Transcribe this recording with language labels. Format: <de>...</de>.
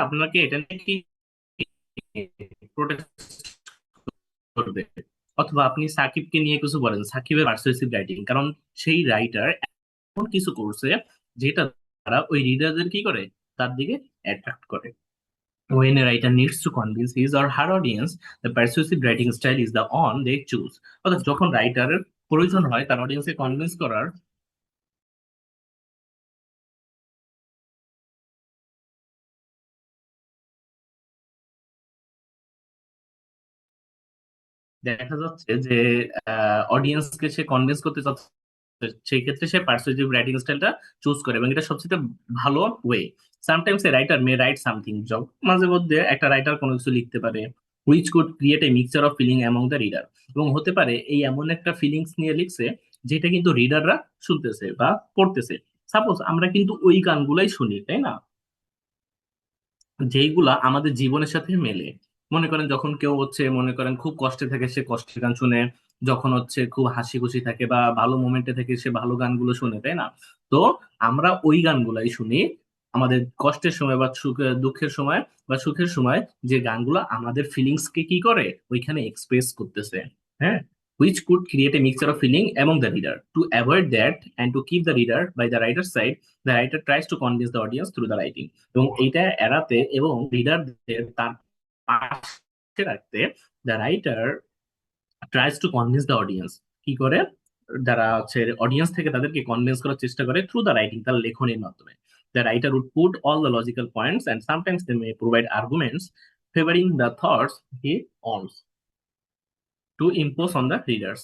<bn>আপনাকে এটা নিয়ে কি প্রোটেস্ট করবে। অথবা আপনি সাকিবকে নিয়ে কিছু বলেন, সাকিবের পার্সুয়েসিভ রাইটিং, কারণ সেই রাইটার এমন কিছু করছে যেটা তারা ওই রিডারদের কি করে, তার দিকে অ্যাট্রাক্ট করে।</bn> <en>When a writer needs to convince his or her audience, the persuasive writing style is the one they choose.</en> <bn>অর্থাৎ যখন রাইটারের প্রয়োজন হয় তার অডিয়েন্সকে কনভিন্স করার, দেখা যাচ্ছে যে অডিয়েন্সকে সে কনভিন্স করতে চাচ্ছে, সেই ক্ষেত্রে সে পার্সুয়েসিভ রাইটিং স্টাইলটা চুজ করে, এবং এটা সবচেয়ে ভালো way.</bn> <en>sometimes a writer may write something job,</en> <bn>মাঝে মধ্যে একটা রাইটার কোনো কিছু লিখতে পারে</bn> <en>which could create a mixture of feeling among the reader,</en> <bn>এবং হতে পারে এই এমন একটা ফিলিংস নিয়ে লিখছে যেটা কিন্তু রিডাররা শুনতেছে বা পড়তেছে। সাপোজ আমরা কিন্তু ওই গানগুলাই শুনি, তাই না, যেইগুলা আমাদের জীবনের সাথে মেলে। মনে করেন যখন কেউ হচ্ছে মনে করেন খুব কষ্টে থাকে, সে কষ্টের গান শুনে, যখন হচ্ছে খুব হাসি খুশি থাকে বা ভালো মোমেন্টে থাকে, সে ভালো গানগুলো শুনে, তাই না? তো আমরা ওই গানগুলাই শুনি আমাদের কষ্টের সময় বা দুঃখের সময় বা সুখের সময়, যে গানগুলো আমাদের ফিলিংস কে কি করে ওইখানে এক্সপ্রেস করতেছে।</bn> <en>হ্যাঁ, which could create a mixture of feeling among the reader. To avoid that and to keep the reader by the writer's side, the writer tries to convince the audience through the writing.</en> <bn>এবং এইটা এড়াতে এবং রিডারদের তার পাশে রাখতে,</bn> <en>The writer tries to convince the audience.</en> <bn>কি করে? যারা হচ্ছে অডিয়েন্স থেকে তাদেরকে কনভিন্স করার চেষ্টা করে</bn> <en>through the writing,</en> <bn>তার লেখনের মাধ্যমে।</bn> <en>The writer would put all the logical points and sometimes they may provide arguments favouring the thoughts he wants to impose on the reader.</en>